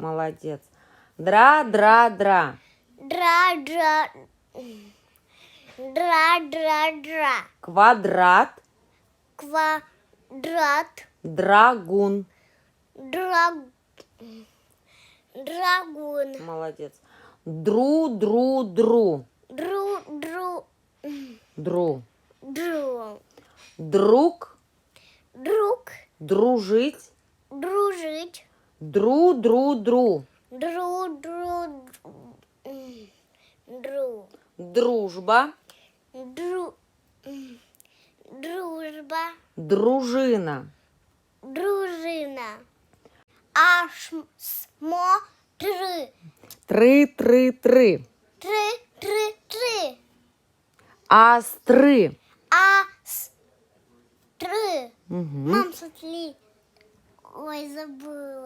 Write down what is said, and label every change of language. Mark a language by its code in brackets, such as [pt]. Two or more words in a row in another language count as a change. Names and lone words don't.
[ru] Молодец. Дра-дра-дра. Дра-дра. Дра-дра-дра. Квадрат, Квадрат. драгун. Драгун. Молодец. Дру-дру-дру. Дру. Дру. Дру. Друг, Друг. дружить. Дружить. Дру-дру-дру. Дру. Дружба, Дружба. дружина. Дружина. Посмотри. Тры-тры-тры. Три. Астры. Три. Мгм. Мам, смотри. Ой, забыла.